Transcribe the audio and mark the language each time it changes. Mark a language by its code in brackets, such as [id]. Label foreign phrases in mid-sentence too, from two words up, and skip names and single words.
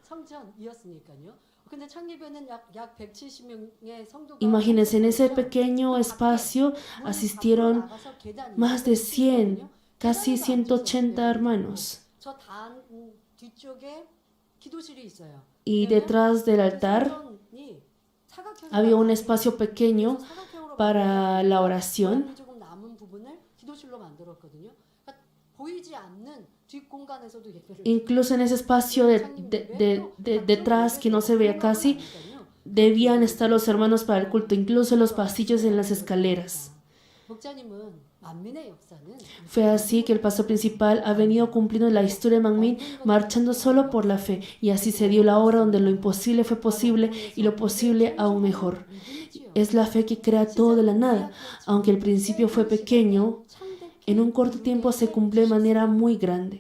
[es] Imagínense, en ese pequeño espacio asistieron más de 100, casi 180 hermanos. Y detrás del altar había un espacio pequeño para la oración. [ko] 보이지 않는 뒷공간에서도 예배를 [es] Incluso en ese espacio detrás que no se veía casi, debían estar los hermanos para el culto, incluso en los pasillos y en las escaleras. [ko] 목자님은 만민의 역사는 [es] Fue así que el pastor principal ha venido cumpliendo la historia de Manmin, marchando solo por la fe, y así se dio la obra donde lo imposible fue posible y lo posible aún mejor. Es la fe que crea todo de la nada. Aunque el principio fue pequeño, en un corto tiempo se cumplió de manera muy grande.